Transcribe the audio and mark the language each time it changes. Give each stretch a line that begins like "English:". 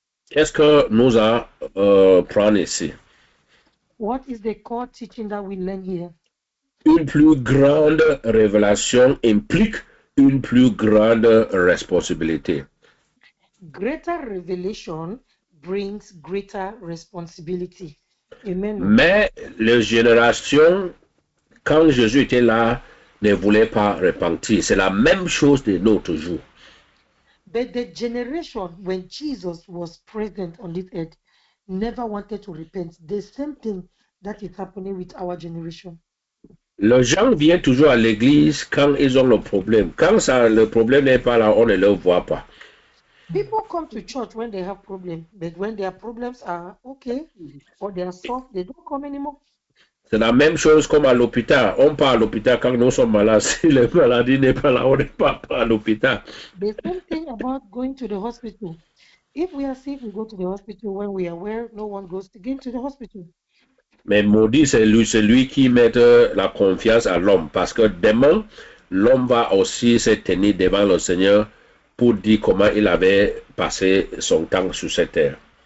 French: Qu'est-ce que nous apprenons ici?
English: What is the core teaching that we learn here?
French: Une plus grande révélation implique une plus grande responsabilité.
English: Greater revelation brings greater responsibility. Amen.
French: Mais les générations, quand Jésus était là, ne voulaient pas repentir. C'est la même chose de notre jour.
English: But the generation when Jesus was present on this earth never wanted to repent. The same thing that is happening with our generation.
French: Les gens viennent toujours à l'église quand ils ont le problème. Quand le problème n'est pas là, on ne le voit pas.
English: People come to church when they have problems, but when their problems are okay or they are solved, they don't come anymore.
French: C'est la même chose comme à l'hôpital. On part à l'hôpital quand nous sommes malades. Si la maladie n'est pas là, on n'est pas à l'hôpital.
English: The same thing about going to the hospital. If we are sick, we go to the hospital. When we are well, no one goes again to the hospital.
French: Mais maudit, c'est lui qui met la confiance à l'homme. Parce que demain, l'homme va aussi se tenir devant le Seigneur pour dire comment il avait passé son temps sur cette terre.